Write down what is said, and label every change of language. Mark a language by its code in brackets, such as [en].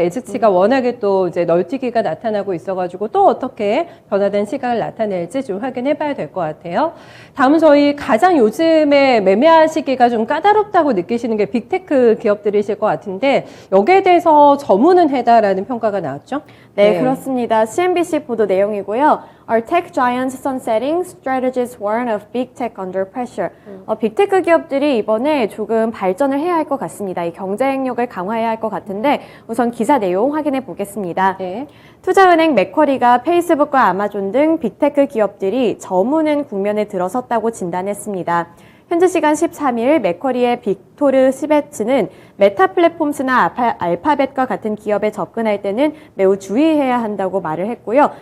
[ko] 예측치가 워낙에 또 이제 널뛰기가 나타나고 있어가지고 또 어떻게 변화된 시각을 나타낼지 좀 확인해봐야 될 것 같아요. 다음은 저희 가장 요즘에 매매하시기가 좀 까다롭다고 느끼시는 게 빅테크 기업들이실 것 같은데 여기에 대해서 저문은 해다라는 평가가 나왔죠? 네, 그렇습니다. CNBC 보도 내용이고요. [en] Are tech giants sunsetting? Strategists warn of big tech under pressure. [ko] 빅테크 기업들이 이번에 조금 발전을 해야 할 것 같습니다. 이 경쟁력을 강화해야 할 것 같은데 우선 기사 내용 확인해 보겠습니다. 네. 투자은행 맥쿼리가 페이스북과 아마존 등 빅테크 기업들이 저무는 국면에 들어섰다고 진단했습니다. 현지 시간 13일 맥쿼리의 빅토르 시베츠는 메타 플랫폼스나 알파벳과 같은 기업에 접근할 때는 매우 주의해야 한다고 말을 했고요.